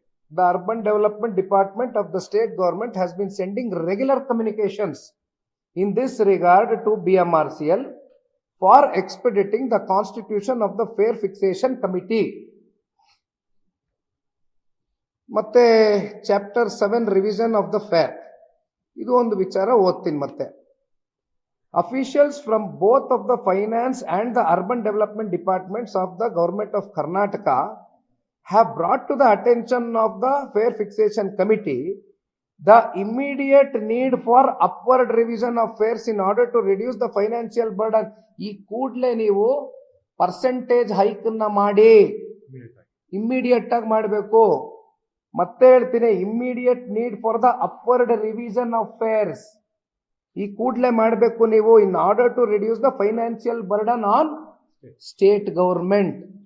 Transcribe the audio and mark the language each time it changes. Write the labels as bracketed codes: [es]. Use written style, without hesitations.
[en] The Urban Development Department of the state government has been sending regular communications in this regard to BMRCL for expediting the constitution of the Fare Fixation Committee. [kn] ಮತ್ತೆ chapter 7 revision of the fair, ಇದು ಒಂದು ವಿಚಾರ ಓದ್ತೀನಿ. [en] ಮತ್ತೆ officials from both of the finance and the urban development departments of the government of Karnataka have brought to the attention of the Fare Fixation Committee the immediate need for upward revision of fares in order to reduce the financial burden. [kn] ಈ ಕೂಡಲೇ ನೀವು percentage hike ಅನ್ನ ಮಾಡಿ, immediate ಆಗಿ ಮಾಡಬೇಕು. ಮತ್ತೆ ಹೇಳ್ತೀನಿ, [en] immediate need for the upward revision of fares [kn] ಈ ಕೂಡಲೇ ಮಾಡಬೇಕು ನೀವು, [en] In order to reduce the financial burden on state government.